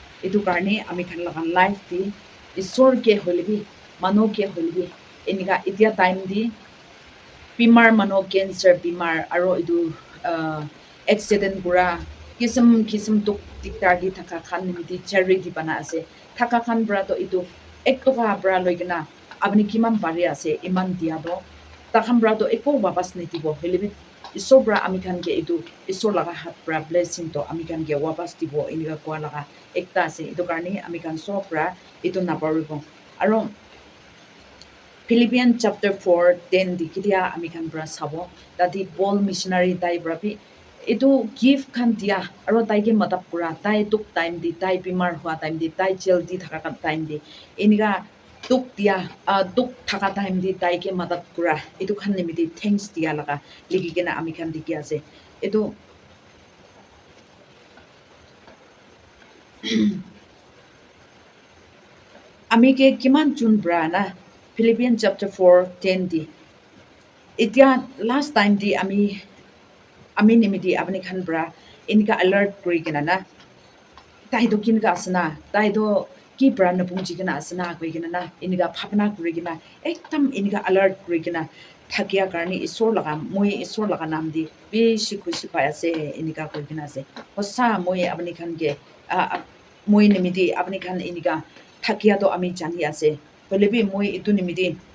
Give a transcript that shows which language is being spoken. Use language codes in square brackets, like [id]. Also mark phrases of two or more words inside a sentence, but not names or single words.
[nag] itu karne ami khan laga life di isor ke holebi mano ke holebi enika itia time di bimar mano cancer bimar aro itu accident kura kisam tuk diktar di thaka khan nimiti charity bana ase thaka khan bra to itu ek toka bra loigena apni kiman bari ase iman dia do takhan bra to eko wapas nitibo helibi isor bra ami khan ke itu isor laga hat bra blessing to ami khan ke wapas dibo inika kwa laga ekta ase itu karne ami khan sob bra itu naparibo aro Philippians chapter 4 10 dikidia ami khan bra sabo tati Paul missionary dai bra bi itu gift khan dia aro tai ke madap kura tai tuk time di tai bimar hua time di tai jail di thaka kan time di inika tuk dia tuk thaka time di tai ke madap kura itu khan nimiti thanks dia laga ligi kena ami khan diki ase itu ami ke kiman chun bra na Philippians chapter 4 10 di itia [en] last time [nag] di ami nimiti apni khan bra inika alert kuri kena na tai do kin ka asna tai do ki bra na pungji kena asna koi kena na inika phapna kuri kena ekdam inika alert kuri kena thakia karni isor laga nam di beshi khushi pa ase inika koi kena ase hosa moi apni khan ke moi nimiti apni khan inika thakia to ami jani ase bolebi moi itu nimiti